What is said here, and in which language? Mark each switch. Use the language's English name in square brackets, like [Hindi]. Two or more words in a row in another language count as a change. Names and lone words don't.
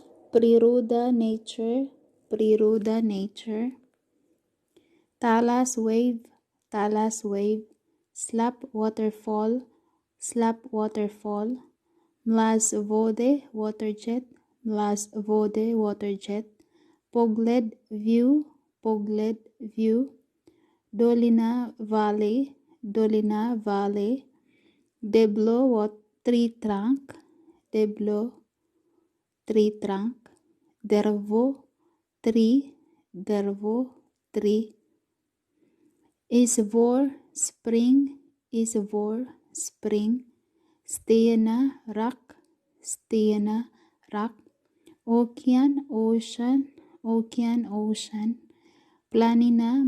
[Serbian] PRIRODA nature, PRIRODA nature. Talas wave, slap waterfall, mlaz vode, waterjet, pogled view, dolina valley, deblo [English] tree trunk, [Serbian] dervo tree, izvor spring, stena rock, ocean planina